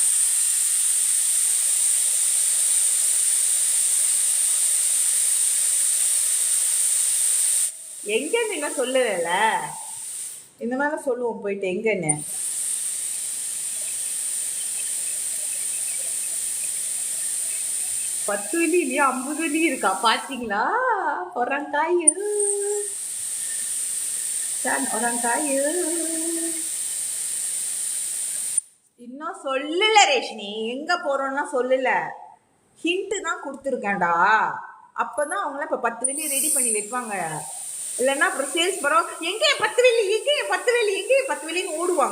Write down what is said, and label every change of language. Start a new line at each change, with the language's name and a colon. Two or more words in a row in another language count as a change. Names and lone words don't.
Tamil: எங்கன்னு என்ன சொல்லல, இந்த மாதிரி சொல்லுவோம் போயிட்டு எங்கன்னு. பத்து வெள்ளி இல்லையா, 50 வெள்ளி இருக்கா பாத்தீங்களா?
Malay: orang kaya kan, orang kaya.
Tamil: இன்னும் சொல்லல ரேஷ்மி, எங்க போறோம்னா சொல்லல, ஹிண்ட் தான் கொடுத்துருக்கேன்டா. அப்பதான் அவங்களாம் இப்போ 10 வெள்ளி ரெடி பண்ணி வைப்பாங்க. இல்லைன்னா அப்புறம் சேல்ஸ் வரும், எங்கே 10 வெள்ளி, எங்கே 10 வெள்ளி, எங்கே 10 வெள்ளின்னு ஓடுவாங்க.